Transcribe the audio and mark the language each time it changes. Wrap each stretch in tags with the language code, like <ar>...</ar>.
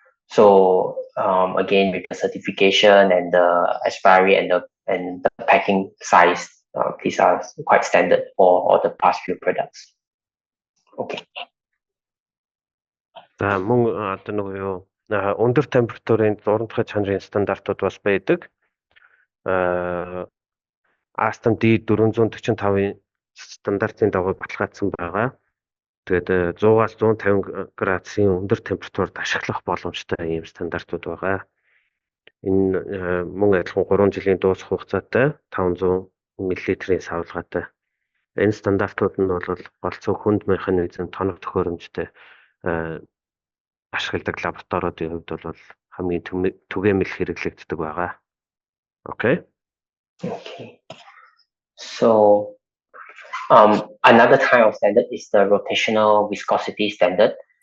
<en>So again, with the certification and the expiry and the packing size, these are quite standard for all the past few products. Okay.</en> <mn>За мөн одоо нөгөө юу өндөр температурын зургатгах чанарын стандартууд бас байдаг. Aston D445-ын стандартын дагуу баталгаажсан байгаа. Тэгээд 100-аас 150 градусын өндөр температурт ашиглах боломжтой ийм стандартууд байгаа. Энэ мөн адилхан 3 жилийн дуусах хугацаатай 500 мл-ийн савлгаатай. Энэ стандартууд нь бол голцоо хүнд механизм тоног төхөөрөмжтэй ашигладаг лабораториудын хувьд бол хамгийн түгээмэл хэрэглэгддэг байгаа.</mn> <en>Okay. Okay. So another kind of standard is the rotational viscosity standard.</en>